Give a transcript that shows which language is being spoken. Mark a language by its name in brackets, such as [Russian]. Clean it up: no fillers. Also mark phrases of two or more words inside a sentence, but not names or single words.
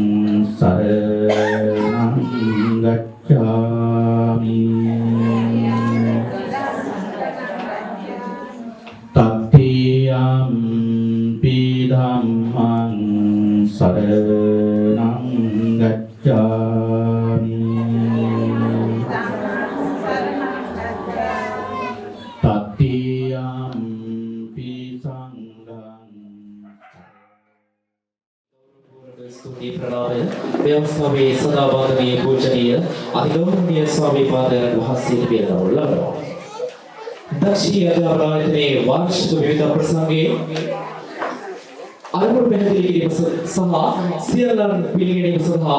[Pali] සරණං ගච්ඡාමි තත්තියම් පි ධම්මං සරණං ගච්ඡාමි තත්තියම් පි සංඝං [Sinhala] ස්තුති ප්‍රණාමය ව්‍යවස්ථාවේ සදා වන්දනීය පූජනීය අතිගෞරවනීය ස්වාමී පාදයන් වහන්සේට පිරිනමනු ලබනවා. දක්ෂිණීය අධ්‍යාපන ආයතනයේ වාර්ෂික විවිධ ප්‍රසංගයේ අරමුණු පැහැදිලි කිරීම සහ සියල්ලන් පිළිගැනීම සඳහා